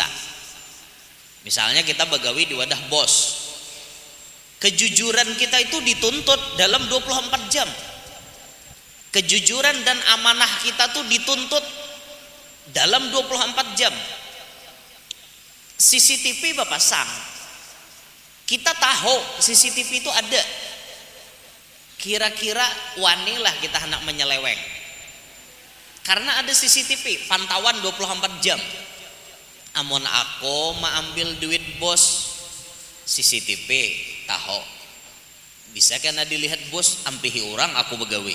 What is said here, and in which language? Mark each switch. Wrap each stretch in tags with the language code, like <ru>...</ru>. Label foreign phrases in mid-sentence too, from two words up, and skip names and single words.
<id>Misalnya kita begawi di wadah bos, kejujuran kita itu dituntut dalam 24 jam. Kejujuran dan amanah kita tuh dituntut dalam 24 jam. CCTV Bapak sang, kita tahu CCTV itu ada. Kira-kira wanilah kita hendak menyeleweng, karena ada CCTV pantauan 24 jam.</id> <bjn>Amun aku ambil duit bos, CCTV tahu, bisa karena dilihat bos ampihi orang aku begawi.</bjn>